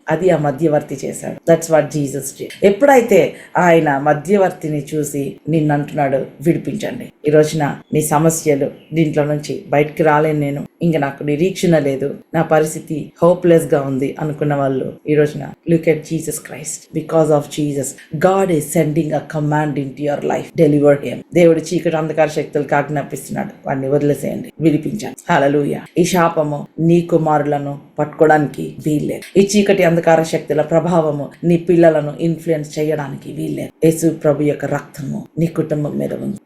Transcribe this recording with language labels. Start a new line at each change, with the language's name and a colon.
Telugu: అది ఆ మధ్యవర్తి చేశాడు.
English: That's what Jesus did.
Telugu: ఎప్పుడైతే ఆయన మధ్యవర్తిని చూసి నిన్ను అంటున్నాడు, విడిపించండి. ఈ రోజున నీ సమస్యలు, దీంట్లో నుంచి బయటికి రాలేను నేను, ఇంకా నాకు నిరీక్షణ లేదు, నా పరిస్థితి హోప్లెస్ గా ఉంది అనుకున్న వాళ్ళు ఈ రోజున
English: Look at Jesus. Jesus Christ, because of Jesus, God is sending a command into your life. Deliver him.
Telugu: దేవుడు చీకటి అంధకార శక్తులకు ఆజ్ఞాపిస్తున్నాడు, వాడిని వదిలేసేయండి, విడిపించండి. హల్లెలూయా. ఈ శాపము నీ కుమారులను పట్టుకోవడానికి వీల్లేదు. ఈ చీకటి అంధకార శక్తుల ప్రభావము నీ పిల్లలను ఇన్ఫ్లుయెన్స్ చేయడానికి వీల్లేదు. యేసు ప్రభు యొక్క రక్తము నీ కుటుంబం మీద ఉంది.